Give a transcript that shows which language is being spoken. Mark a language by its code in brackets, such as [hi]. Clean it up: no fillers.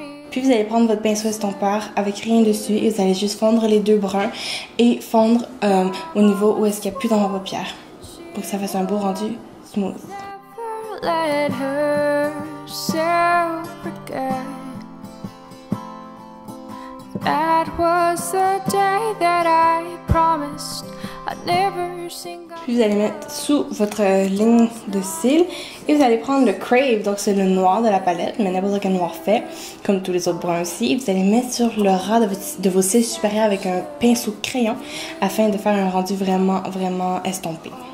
[fr] Puis vous allez prendre votre pinceau estompeur avec rien dessus et vous allez juste fondre les deux bruns et fondre au niveau où est-ce qu'il n'y a plus dans ma paupière pour que ça fasse un beau rendu smooth. [en] Let herself forget that was the day that I promised I'd never sing. [fr] Puis vous allez mettre sous votre ligne de cils et vous allez prendre le Crave, donc c'est le noir de la palette, mais n'importe quel noir fait, comme tous les autres bruns aussi. Et vous allez mettre sur le ras de vos cils supérieurs avec un pinceau crayon afin de faire un rendu vraiment estompé.